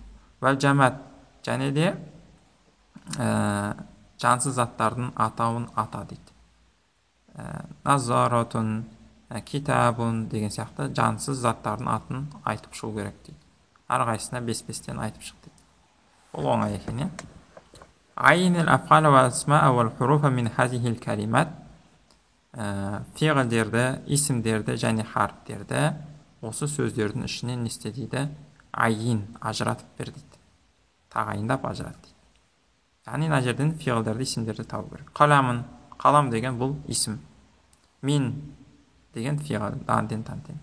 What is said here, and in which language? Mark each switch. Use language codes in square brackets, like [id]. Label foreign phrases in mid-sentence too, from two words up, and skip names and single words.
[kk] Вәл жамат, және де жансыз заттардың атауын ата дейді. [ar] نظارةٌ، كتابٌ [kk] деген сияқты жансыз заттардың атын айтып шығу керек дейді. Әрқайсысына 5-5-тен айтып шық дейді. Ол оңай екен, [ar] عيّن الأفعال والأسماء والحروف من هذه الكلمات. [kk] Фиғылдерді, исімдерді және харфтерді осы сөздердің ішінен не істе дейді? Айин, ажыратып бер дейді. Тағайындап ажырат дейді. Яғни мына жерден фиғылдерді, исімдерді табу керек. Қаламын, қалам деген бұл исім. Мин деген фиғыл, данден тантен.